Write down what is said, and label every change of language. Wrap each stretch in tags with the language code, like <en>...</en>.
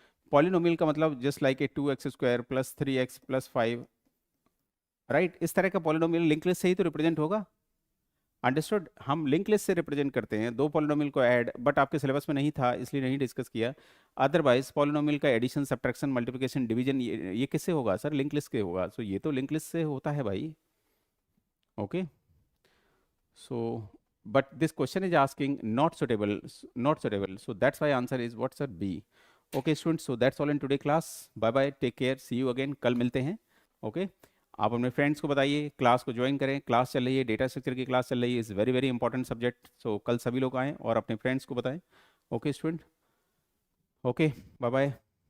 <hi>Polynomial का मतलब</hi> <en>just like a</en> <hi>2x² + 3x + 5, right, इस तरह का पॉलिनोमियल लिंक लिस्ट से ही तो रिप्रेजेंट होगा। अंडरस्टूड? हम लिंक लिस्ट से रिप्रेजेंट करते हैं दो पॉलिनोमियल को ऐड, बट आपके सिलेबस में नहीं था इसलिए नहीं डिस्कस किया। अदरवाइज पॉलिनोमियल का एडिशन, सब्ट्रैक्शन, मल्टीप्लिकेशन, डिवीजन ये किससे होगा सर? लिंक लिस्ट के होगा। सो ये तो लिंक लिस्ट से होता है भाई। Okay,</hi> <en>So but this question is asking not suitable, not suitable, so that's why answer is what sir? B. Okay students, so that's all in today class. Bye bye, take care, see you again,</en> <hi>कल मिलते हैं। Okay, आप अपने friends को बताइए class को join करें, class चल रही है, डेटा स्ट्रक्चर की क्लास चल रही है,</hi> <en>Is very very important subject.</en> <hi>सो कल सभी लोग आएँ और अपने फ्रेंड्स को बताएं।</hi> <en>Okay student, okay, bye bye.</en>